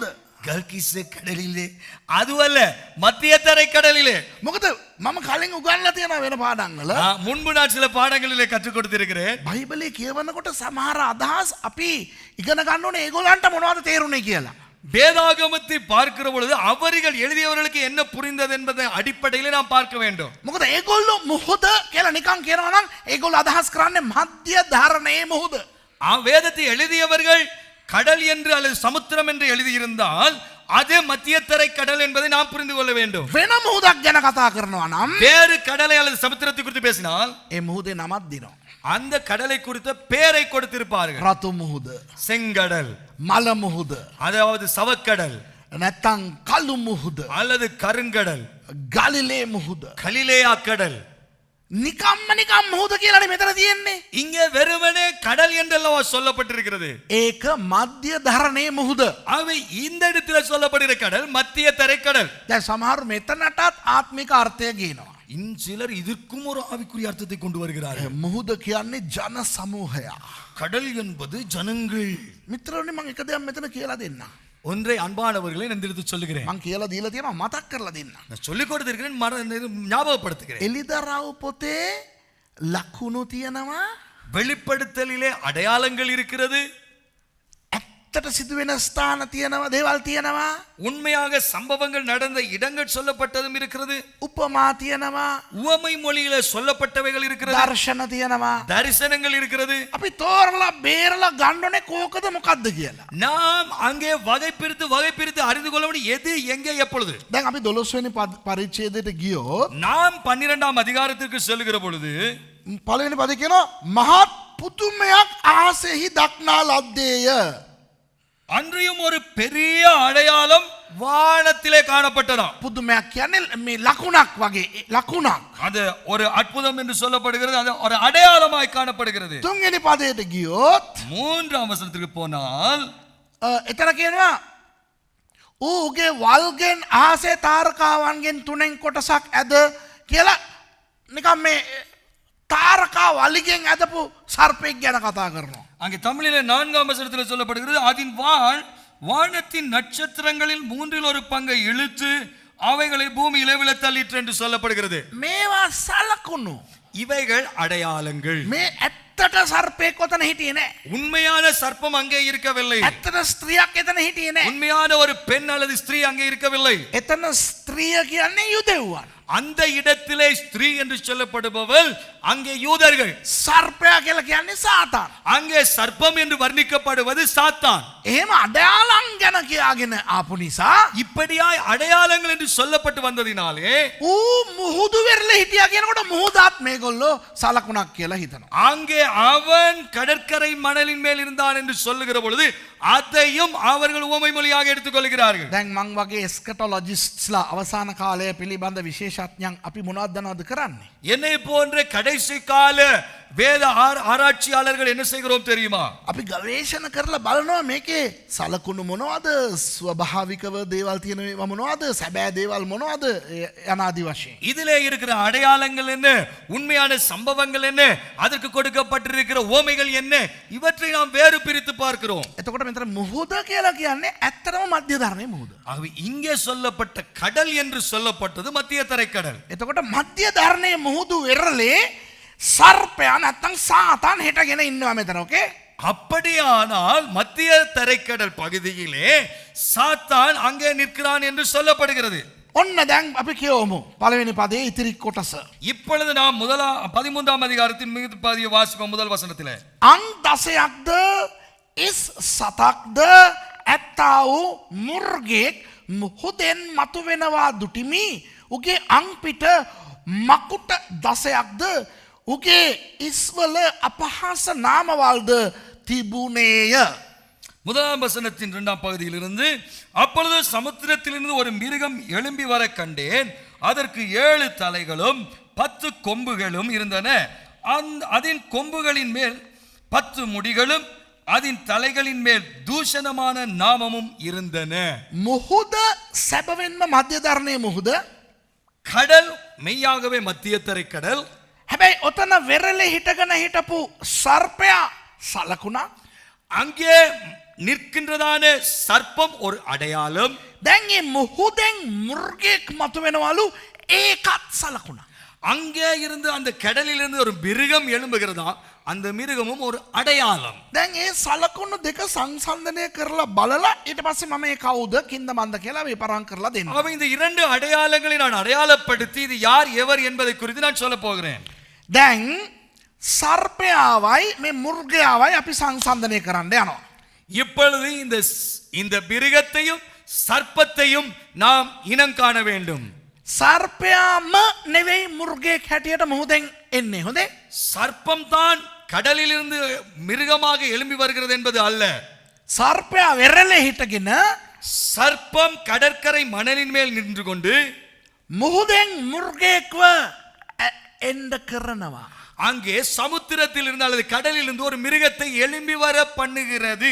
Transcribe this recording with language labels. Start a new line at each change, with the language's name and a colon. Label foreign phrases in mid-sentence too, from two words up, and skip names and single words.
Tamil: கல்கிஸ்ஸே கடலிலே, அதுவல்ல மத்திய தரை கடலிலே.
Sinhala: මොකද මම කලින් උගන්ලා තියෙනවා වෙන පාඩම් වල.
Tamil: முன்பு நான் சில பாடங்களிலே கற்றுக் கொடுத்திருக்கிறேன்.
Sinhala: බයිබලේ කියවනකොට සමහර අදහස් අපි ඉගෙන ගන්න ඕනේ ඒගොල්ලන්ට මොනවද තේරුනේ කියලා.
Tamil: வேதாகமத்தை பார்க்கிற பொழுது அவர்கள் எழுதியவர்களுக்கு என்ன புரிந்தது என்பதை அடிப்படையில் நாம் பார்க்க வேண்டும்.
Sinhala: මොකද ඒගොල්ලෝ මුහුද කියලා නිකන් කියනවා නම් ඒගොල්ලෝ අදහස් කරන්නේ මධ්‍ය ධරණයේ මුහුද.
Tamil: வேதத்தை எழுதியவர்கள் கடல் என்று அல்லது சமுத்திரம் என்று எழுதியிருந்தால் அது மத்தியதரை கடல் என்பதை நாம் புரிந்து கொள்ள வேண்டும்.
Sinhala: වෙන මුහුදක් ගැන කතා කරනවා නම්
Tamil: வேறு கடலை அல்லது சமுத்திரத்தை குறித்து பேசினால்
Sinhala: ඒ මුහුදේ නමක් දිනවා.
Tamil: அந்த கடலை குறித்த பெயரை கொடுத்திருப்பார்கள்.
Sinhala: රතු මුහුද,
Tamil: செங்கடல்,
Sinhala: මල මුහුද,
Tamil: அதாவது சவக்கடல்,
Sinhala: නැත්තම් කළු මුහුද,
Tamil: அல்லது கருங்கடல்,
Sinhala: ගලිලේ මුහුද.
Tamil: கலிலேயா கடல்.
Sinhala: නිකම් මුහුද කියලානේ මෙතන තියෙන්නේ.
Tamil: இங்கே வெறுமனே கடல் என்றல்லவா சொல்லப்பட்டிருக்கிறது.
Sinhala: ඒක මධ්‍ය ධරණයේ මුහුද.
Tamil: அவை இந்த இடத்துல சொல்லப்படுகிற கடல் மத்திய தரை கடல்.
Sinhala: දැන් සමහර මෙතනටත් ආත්මික අර්ථය ගේනවා.
Tamil: சிலர் இதற்கும் ஒரு ஆவிக்குரிய அர்த்தத்தை கொண்டு வருகிறார்கள்.
Sinhala: මුහුද කියන්නේ ජන සමූහය.
Tamil: கடல் என்பது ஜனங்கள்.
Sinhala: මිත්‍රෝනි මම එක දෙයක් මෙතන කියලා දෙන්නම්.
Tamil: ஒன்றை அன்பானவர்களே நான் எடுத்து சொல்லுகிறேன்.
Sinhala: මම කියලා දීලා තියෙනවා මතක් කරලා දෙන්න.
Tamil: நான் சொல்லிக் கொடுத்திருக்கிறேன், ஞாபகப்படுத்துகிறேன்.
Sinhala: එලිදරව් පොතේ ලකුණු තියෙනවා.
Tamil: வெளிப்படுத்தலிலே அடையாளங்கள் இருக்கிறது.
Sinhala: ඇත්තට සිදුවෙන ස්ථාන තියෙනවා, දේවල් තියෙනවා.
Tamil: உண்மையாக சம்பவங்கள் நடந்த இடங்கள் சொல்லப்பட்டதும் இருக்கிறது.
Sinhala: උපමා තියෙනවා.
Tamil: உவமை மொழியிலே சொல்லப்பட்டவைகள் இருக்கிறது.
Sinhala: දර්ශන තියෙනවා.
Tamil: தரிசனங்கள் இருக்கிறது.
Sinhala: අපි තෝරලා බේරලා ගන්න ඕනේ කෝකද මොකද්ද කියලා.
Tamil: நாம் அங்கே வகை பிரித்து அறிந்து கொள்ள முடியும் எது எங்கே எப்பொழுது.
Sinhala: දැන් අපි 12 වෙනි පරිච්ඡේදයට ගියොත්
Tamil: நாம் 12ஆம் அதிகாரத்திற்கு செல்லுகிற பொழுது
Sinhala: පළවෙනි පදේ කියනවා මහත් පුතුමයක් ආසෙහි දක්නා ලද්දේය.
Tamil: அன்றியும் ஒரு பெரிய அடையாளம் வானத்திலே காணப்பட்டதாம்.
Sinhala: පුදුමයක් කියන්නේ මේ ලකුණක් වගේ ලකුණක්.
Tamil: அது ஒரு அற்புதம் என்று சொல்லப்படுகிறது. அது ஒரு அடையாளமாய் காணப்படுகிறது.
Sinhala: තුන්වෙනි පදයට ගියොත්
Tamil: 3ஆம் வசனத்திற்கு போனால்
Sinhala: එතන කියනවා ඌගේ වල්ගෙන් ආසේ තාරකාවන්ගෙන් තුනෙන් කොටසක් ඇද කියලා නිකන් මේ තාරකා වලිගෙන් ඇදපු සර්පෙක් ගැන කතා කරනවා.
Tamil: அங்கே தமிழிலே 4ஆம் வசனத்தில் சொல்லப்படுகிறது அதின் வாள் வானத்தின் நட்சத்திரங்களில் 1/3 பங்கை இழுத்து அவைகளை பூமியிலே விழ தள்ளிற்று என்று சொல்லப்படுகிறது.
Sinhala: මේවා සලකුණු.
Tamil: இவைகள் அடையாளங்கள்.
Sinhala: මේ ඇත්තට සර්පෙක් ඔතන හිටියේ නෑ.
Tamil: உண்மையான சர்ப்பம் அங்கே இருக்கவில்லை.
Sinhala: ඇත්තට ස්ත්‍රියක් එතන හිටියේ නෑ.
Tamil: உண்மையான ஒரு பெண் அல்லது ஸ்திரீ அங்கே இருக்கவில்லை.
Sinhala: එතන ස්ත්‍රිය කියන්නේ යුදෙව්වන්.
Tamil: அந்த இடத்திலே ஸ்திரீ என்று சொல்லப்படுபவள் அங்கே யூதர்கள்.
Sinhala: සර්පයා කියලා කියන්නේ සාතාන්.
Tamil: அங்கே சர்ப்பம் என்று வர்ணிக்கப்படுவது சாத்தான்.
Sinhala: එහෙම අඩයාලම් ගැන කියාගෙන ආපු නිසා
Tamil: இப்படியாய் அடையாளங்கள் என்று சொல்லப்பட்டு வந்ததினாலே
Sinhala: ඌ මුහුදු වෙරළ හිටියා කියනකොට මුහුදාත් මේගොල්ලෝ සලකුණක් කියලා හිතනවා.
Tamil: அங்கே அவன் கடற்கரை மணலின் மேல் இருந்தான் என்று சொல்லுகிற பொழுது அதையும் அவர்கள் உவமை மொழியாக எடுத்துக்கொள்கிறார்கள்.
Sinhala: දැන් මං වගේ එස්කටොලොජිස්ට්ස්ලා අවසාන කාලය පිළිබඳ විශේෂඥයන් අපි මොනවද දනවද කරන්නේ?
Tamil: என்னை போன்ற கடைசி கால வேத ஆராய்ச்சியாளர்கள் என்ன செய்கிறோம் தெரியுமா?
Sinhala: අපි ගවේෂණ කරලා බලනවා මේකේ සලකුණු මොනවද, ස්වභාවිකව දේවල් තියෙනවා මොනවද, සැබෑ දේවල් මොනවද යනාදී වශයෙන්.
Tamil: இதிலே இருக்கிற அடையாளங்கள் என்ன, உண்மையான சம்பவங்கள் என்ன, அதற்கு கொடுக்கப்பட்டிருக்கிற ஓமைகள் என்ன, இவற்றை நாம் வேறு பிரித்து பார்க்கிறோம்.
Sinhala: එතකොට මෙතන මුහුද කියලා කියන්නේ ඇත්තටම මධ්‍ය ධර්මයේ මුහුද.
Tamil: ஆகவே இங்கே சொல்லப்பட்ட கடல் என்று சொல்லப்பட்டது மத்திய தரைக்கடல்.
Sinhala: එතකොට මධ්‍ය ධර්මයේ මුහුදු වෙරළේ සර්පයා නැත්තම් සාතාන් හිටගෙන ඉන්නවා මෙතන. ඕකේ?
Tamil: அப்படியானால் மத்திய தரைக்கடல் பகுதியிலே சாத்தான் அங்கே நிற்கிறான் என்று சொல்லப்படுகிறது.
Sinhala: ඔන්න දැන් අපි කියවමු පළවෙනි පදයේ ඉතිරි කොටස.
Tamil: இப்பொழுது நாம் 13ஆம் அதிகாரத்தின் மீது பாதியை வாசிப்போம். முதல் வசனத்திலே
Sinhala: අං 10ක්ද ඉස් 7ක්ද ඇත්තා වූ මුර්ගෙක් මුහුදෙන් මතුවෙනවා දුටිමි. උගේ අං පිට මකුට 10ක්ද උගේ ඉස්වල අපහාස නාමවල්ද තිබුණේය.
Tamil: முதலாம் வசனத்தின் 2ஆம் பகுதியிலிருந்து, அப்பொழுது சமுத்திரத்திலிருந்து ஒரு மிருகம் எழும்பி வர கண்டேன். அதற்கு 7 தலைகளும் 10 கொம்புகளும் இருந்தன. அதன் கொம்புகளின் மேல் 10 முடிகளும் அதன் தலைகளின் மேல் தூஷணமான நாமமும் இருந்தன.
Sinhala: මුහුද සැබවින්ම මධ්‍ය ධර්මයේ මුහුද.
Tamil: கடல் மெய்யாகவே மத்திய தரைக்கடல்.
Sinhala: හැබැයි ඔතන වෙරළේ හිටගෙන හිටපු සර්පයා සලකුණා.
Tamil: அங்கே நிற்கின்றதான சர்ப்பம் ஒரு அடையாளம்.
Sinhala: දැන් මේ මුහුදෙන් මුර්ගෙක් මතුවෙනවලු, ඒකත් සලකුණා.
Tamil: அங்கே இருந்து அந்த கடலிலிருந்து ஒரு மிருகம் எழும்புகிறதா, அந்த மிருகமும் ஒரு அடையாளம்.
Sinhala: දැන් ඒ සලකුණු දෙක සංසන්දනය කරලා බලලා ඊට පස්සේ මම ඒ කවුද කින්ද මන්ද කියලා විපරම් කරලා දෙන්න.
Tamil: ஆகவே இந்த 2 அடையாளங்களை நான் அடையாளப்படுத்தி இது யார் எவர் என்பதை குறித்து நான் சொல்ல போகிறேன்.
Sinhala: දැන් සර්පයාවයි මේ මුර්ගයාවයි අපි සංසන්දනය කරන්න යනවා.
Tamil: இப்பொழுது இந்த மிருகத்தையும் சர்ப்பத்தையும் நாம் இனம் காண வேண்டும்.
Sinhala: සර්පයාම නෙවෙයි මුර්ගෙක් හැටියට මුහුදෙන් එන්නේ. හොඳේ?
Tamil: சர்ப்பம் தான் கடலிலிருந்து மிருகமாக எழும்பி வருகிறது என்பது அல்ல.
Sinhala: සර්පයා වෙරළේ හිටගෙන
Tamil: சர்ப்பம் கடற்கரை மணலின் மேல் நின்று கொண்டு
Sinhala: මුහුදෙන් මුර්ගෙක්ව එන්න කරනවා.
Tamil: அங்கே சமுத்திரத்தில் இருந்து அல்லது கடலில் இருந்து ஒரு மிருகத்தை எழும்பி வர பண்ணுகிறது.